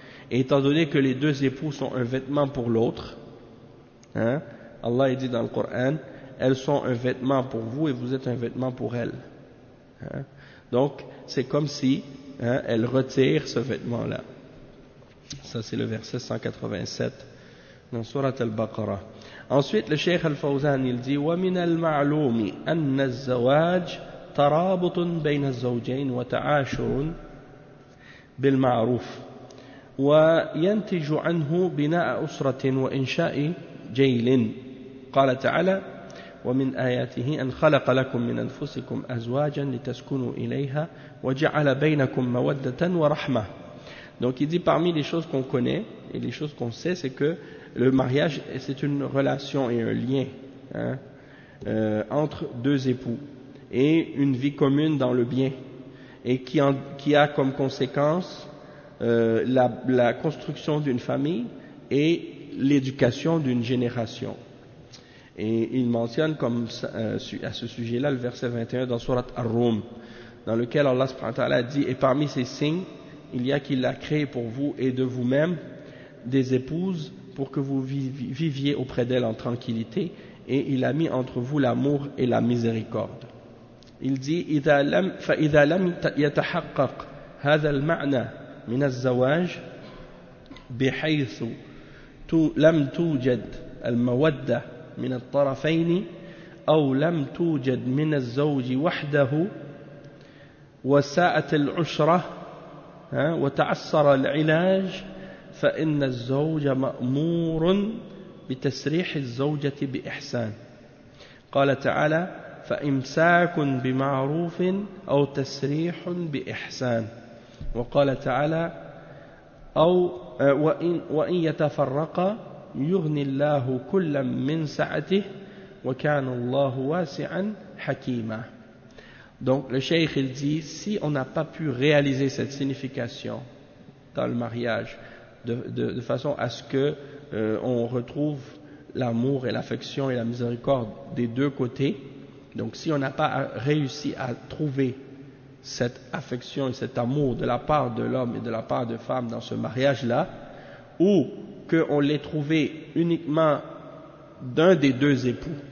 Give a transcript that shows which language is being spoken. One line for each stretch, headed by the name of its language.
French: Et étant donné que les deux époux sont un vêtement pour l'autre, hein, Allah dit dans le Coran, elles sont un vêtement pour vous et vous êtes un vêtement pour elles. Hein? Donc, c'est comme si, hein, elle retire ce vêtement-là. Ça, c'est le verset 187 dans Surat al-Baqarah. Ensuite, le Cheikh al-Fawzan, il dit,
Arabic: وَمِنَ الْمَعْلُومِ أَنَّ الزَّوَاجِ تَرَابُطٌ بَيْنَ الزَّوْجَيْنِ وَتَعَاشُرٌ بِالْمَعْرُوفِ وَيَنْتِجُ عَنْهُ بِنَاءَ أُسْرَةٍ وَإِنْشَاءِ جَيْلٍ. قال تعالى ومن آياته أن خلق لكم من أنفسكم أزواجا لتسكنوا إليها وجعل بينكم مودة ورحمة.
French: Donc il dit, parmi les choses qu'on connaît et les choses qu'on sait, c'est que le mariage, c'est une relation et un lien, hein, entre deux époux et une vie commune dans le bien, et qui a comme conséquence la construction d'une famille et l'éducation d'une génération. Et il mentionne comme à ce sujet-là le verset 21 dans Surat Ar-Rum, dans lequel Allah subhanahu wa ta'ala dit, et parmi ces signes, il y a qu'il a créé pour vous et de vous-même des épouses pour que vous viviez auprès d'elles en tranquillité, et il a mis entre vous l'amour et la miséricorde. Il dit,
Arabic: فَإِذَا لَمْ يَتَحَقَّقْ هَذَا الْمَعْنَى مِنَ الزَّوَاجِ بِحَيْثُ لَمْ تُوجَدْ الْمَوَدَّةِ من الطرفين أو لم توجد من الزوج وحده وساءت العشرة وتعسر العلاج فإن الزوج مأمور بتسريح الزوجة بإحسان. قال تعالى فإمساك بمعروف أو تسريح بإحسان. وقال تعالى أو وإن يتفرقا يُغْنِ اللَّهُ كُلًّا مِنْ سَعَتِهِ وَكَانَ اللَّهُ وَاسِعًا حَكِيمًا.
French: Donc le cheikh, il dit, si on n'a pas pu réaliser cette signification dans le mariage de façon à ce que on retrouve l'amour et l'affection et la miséricorde des deux côtés, donc si on n'a pas réussi à trouver cette affection et cet amour de la part de l'homme et de la part de femme dans ce mariage-là, ou qu'on l'ait trouvé uniquement d'un des deux époux.